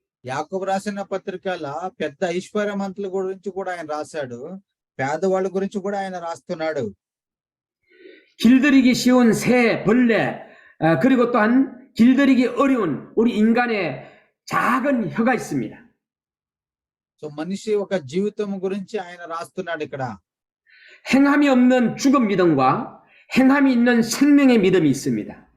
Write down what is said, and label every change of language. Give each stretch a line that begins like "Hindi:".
Telugu: యాకోబు రాసిన పత్రికలో పెద్ద ఐశ్వర్యవంతుల గురించి కూడా ఆయన రాశాడు, పేదవాళ్ళ గురించి కూడా ఆయన రాస్తున్నాడు.
Korean: 길들이기 쉬운 새, 벌레, 그리고 또한 길들이기 어려운 우리 인간의 작은 혀가 있습니다.
Telugu: సో మనిషి ఒక జీవితం గురించి ఆయన రాస్తున్నాడు ఇక్కడ.
Korean: 행함이 없는 죽은 믿음과 행함이 있는 생명의 믿음이 있습니다.